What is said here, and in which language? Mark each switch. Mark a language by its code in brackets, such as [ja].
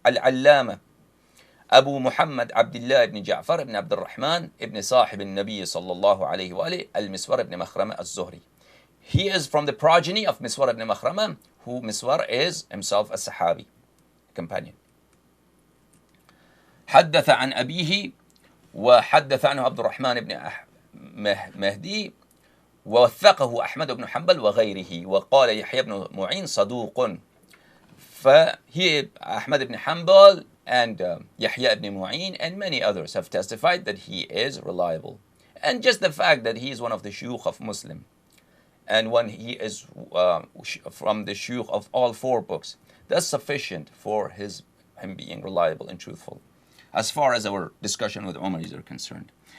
[en] Al-Allama, Abu Muhammad Abdullah ibn Ja'far ibn Abdul Rahman ibn Sahib al-Nabi sallallahu alayhi wa alayhi al-Miswar ibn Makhrama al-Zuhri. He is from the progeny of Miswar ibn Makhrama, who Miswar is himself a Sahabi, companion. [ar] حدث عن أبيه وحدث عنه عبد الرحمن بن مهدي ووثقه أحمد بن حنبل وغيره وقال يحيى بن معين صدوق. فهي [en] Ahmad ibn Hanbal and Yahya ibn Mu'in and many others have testified that he is reliable. And just the fact that he is one of the shuyukh of Muslim, and when he is from the shuyukh of all four books, that's sufficient for him being reliable and truthful, as far as our discussion with Umaris are concerned.